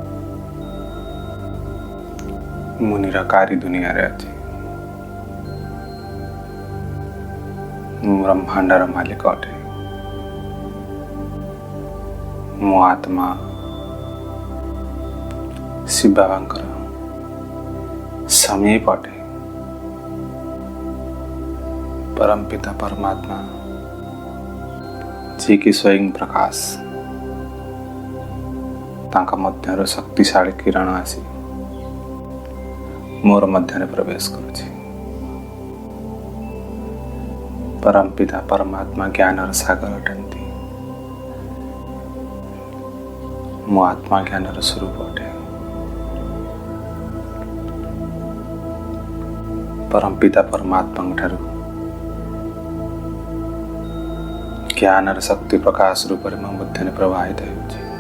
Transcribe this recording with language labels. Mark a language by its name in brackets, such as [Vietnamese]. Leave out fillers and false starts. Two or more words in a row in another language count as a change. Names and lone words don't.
[Odia] ମୁଁ ନିରାକାରୀ ଦୁନିଆରେ ଅଛି। ମୁଁ ବ୍ରହ୍ମାଣ୍ଡର ମାଲିକ ଅଟେ। ମୋ ଆତ୍ମା ଶିବ ବାବାଙ୍କର ସମୀପ ଅଟେ। ପରମ ପିତା ପରମାତ୍ମା ଯିଏକି ସ୍ୱୟଂ ପ୍ରକାଶ, ତାଙ୍କ ମଧ୍ୟରୁ ଶକ୍ତିଶାଳୀ କିରଣ ଆସି ମୋର ମଧ୍ୟରେ ପ୍ରବେଶ କରୁଛି। ପରମ ପିତା ପରମାତ୍ମା ଜ୍ଞାନର ସାଗର ଅଟନ୍ତି। ମୋ ଆତ୍ମା ଜ୍ଞାନର ସ୍ୱରୂପ ଅଟେ। ପରମ ପିତା ପରମାତ୍ମା ଠାରୁ ଜ୍ଞାନର ଶକ୍ତି ପ୍ରକାଶ ରୂପ ମେଁ ମୋ ମଧ୍ୟ ପ୍ରବାହିତ ହେଉଛି।